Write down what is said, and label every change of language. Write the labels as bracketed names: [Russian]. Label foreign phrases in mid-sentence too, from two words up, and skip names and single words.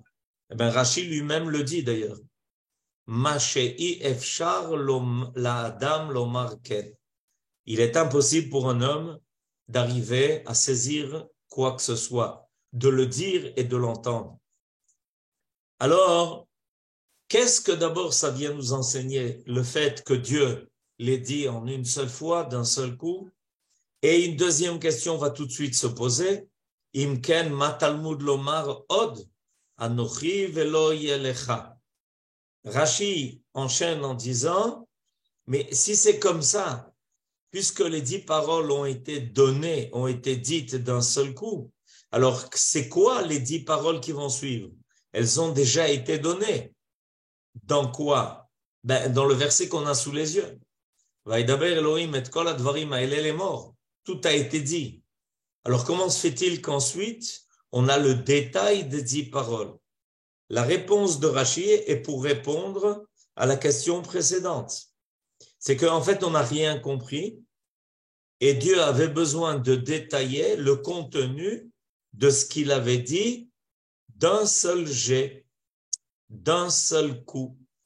[French] Eh bien, Rachid lui-même le dit d'ailleurs. Il est impossible pour un homme d'arriver à saisir quoi que ce soit, de le dire et de l'entendre. Alors, qu'est-ce que d'abord ça vient nous enseigner? Le fait que Dieu l'ait dit en une seule fois, d'un seul coup. Et une deuxième question va tout de suite se poser. [Hebrew] אם כן מה תלמוד לומר עוד, אנכי ולא יהיה לך. [French] Rashi enchaîne en disant, mais si c'est comme ça, puisque les 10 paroles ont été données, ont été dites d'un seul coup, alors c'est quoi les 10 paroles qui vont suivre? Elles ont déjà été données. Dans quoi? Dans le verset qu'on a sous les yeux. [Hebrew] וידבר אלהים את כל הדברים האלה לאמר. [French] Tout a été dit. Alors comment se fait-il qu'ensuite on a le détail des 10 paroles? La réponse de Rashi est pour répondre à la question précédente. C'est qu'en fait, on n'a rien compris et Dieu avait besoin de détailler le contenu de ce qu'il avait dit d'un seul jet, d'un seul coup.